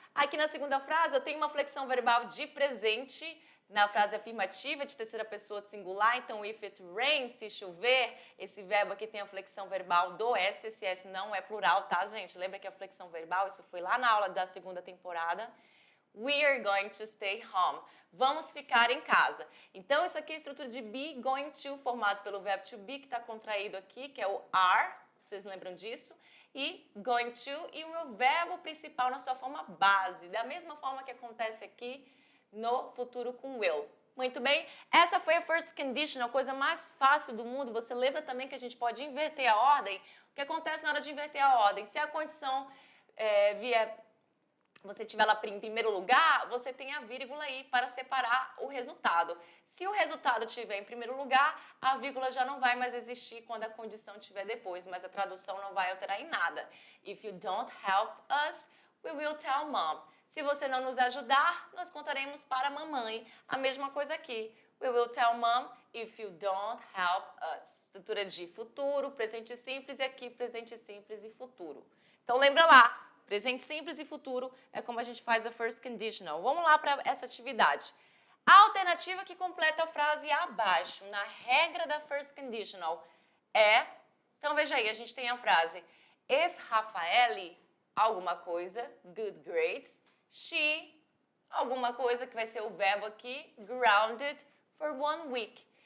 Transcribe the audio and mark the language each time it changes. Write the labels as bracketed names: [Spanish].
[Portuguese] Aqui na segunda frase, eu tenho uma flexão verbal de presente, na frase afirmativa de terceira pessoa de singular, então [English] if it rains, [Portuguese] se chover, esse verbo aqui tem a flexão verbal do S, esse S não é plural, tá, gente? Lembra que a flexão verbal, isso foi lá na aula da segunda temporada. [English] We are going to stay home. [Portuguese] Vamos ficar em casa. Então, isso aqui é a estrutura de be going to, formado pelo verbo to be, que está contraído aqui, que é o are, vocês lembram disso? E going to, e o meu verbo principal na sua forma base, da mesma forma que acontece aqui no futuro com will. Muito bem? Essa foi a first condition, a coisa mais fácil do mundo. Você lembra também que a gente pode inverter a ordem? O que acontece na hora de inverter a ordem? Se a condição você tiver ela em primeiro lugar, você tem a vírgula aí para separar o resultado. Se o resultado estiver em primeiro lugar, a vírgula já não vai mais existir quando a condição estiver depois, mas a tradução não vai alterar em nada. [English] If you don't help us, we will tell mom. [Portuguese] Se você não nos ajudar, nós contaremos para a mamãe. A mesma coisa aqui. [English] We will tell mom if you don't help us. [Portuguese] Estrutura de futuro, presente simples e aqui presente simples e futuro. Então lembra lá, presente simples e futuro é como a gente faz a first conditional. Vamos lá para essa atividade. A alternativa que completa a frase abaixo, na regra da first conditional, é... Então veja aí, a gente tem a frase if Rafaeli, alguma coisa, [English] good grades, [Portuguese] she, alguma coisa que vai ser o verbo aqui, [English] grounded for 1 week.